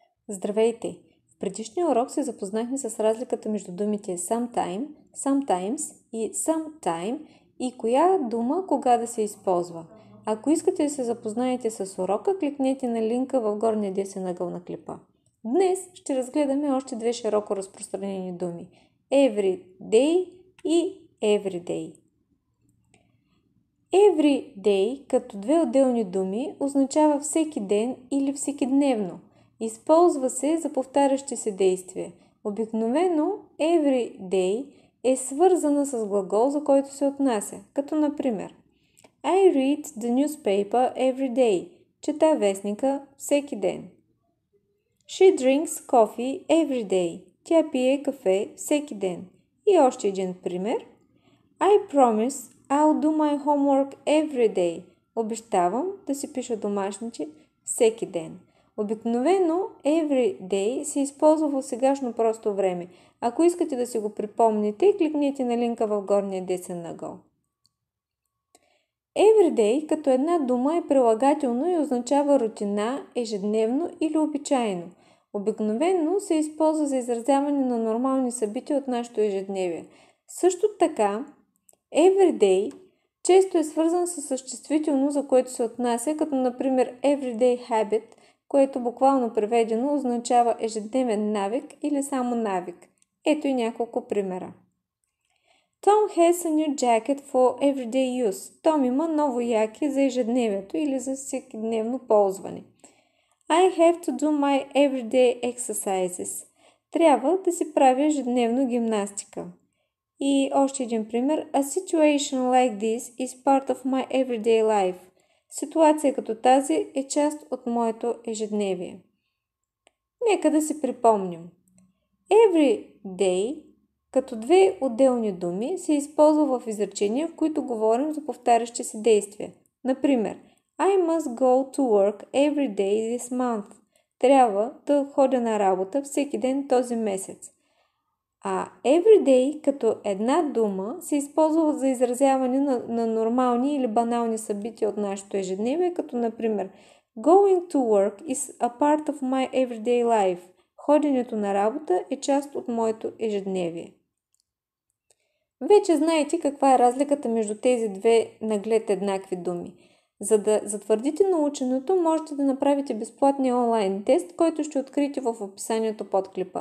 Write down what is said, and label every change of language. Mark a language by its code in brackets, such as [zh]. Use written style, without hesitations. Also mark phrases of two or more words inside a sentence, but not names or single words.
[bg] Здравейте! В предишния урок се запознахме с разликата между думите sometime, sometimes и sometime и коя дума кога да се използва. Ако искате да се запознаете с урока, кликнете на линка в горния десен ъгъл на клипа. Днес ще разгледаме още две широко разпространени думи – [en] every day и everyday. Every day [bg] като две отделни думи означава всеки ден или всекидневно. Използва се за повтарящи се действия. Обикновено [en] every day [bg] е свързана с глагол, за който се отнася, като например [en] I read the newspaper every day. [bg] Чета вестника всеки ден. [en] She drinks coffee every day. [bg] Тя пие кафе всеки ден. И още един пример. [en] I promise I'll do my homework every day. [bg] Обещавам да си пиша домашните всеки ден. Обикновено [en] every day [bg] се използва в сегашно просто време. Ако искате да си го припомните, кликнете на линка в горния десен ъгъл. Everyday като една дума е прилагателно и означава рутина, ежедневно или обичайно. Обикновено се използва за изразяване на нормални събития от нашето ежедневие. Също така, everyday често е свързан с съществително, за което се отнася, като например [en] everyday habit, [bg] което буквално преведено означава ежедневен навик или само навик. Ето и няколко примера. [en] Tom has a new jacket for everyday use. [bg] Том има ново яке за ежедневието или за всекидневно ползване. [en] I have to do my everyday exercises. [bg] Трябва да си правя ежедневно гимнастика. И още един пример. [en] A situation like this is part of my everyday life. [bg] Ситуация като тази е част от моето ежедневие. Нека да си припомним. [en] Every day [bg] като две отделни думи се използва в изречения, в които говорим за повтарящи се действия. Например, [en] I must go to work every day this month. [bg] Трябва да ходя на работа всеки ден този месец. А everyday като една дума се използва за изразяване на нормални или банални събития от нашето ежедневие, като например [en] Going to work is a part of my everyday life. [bg] Ходенето на работа е част от моето ежедневие. Вече знаете каква е разликата между тези две наглед еднакви думи. За да затвърдите наученото, можете да направите безплатния онлайн тест, който ще откриете в описанието под клипа.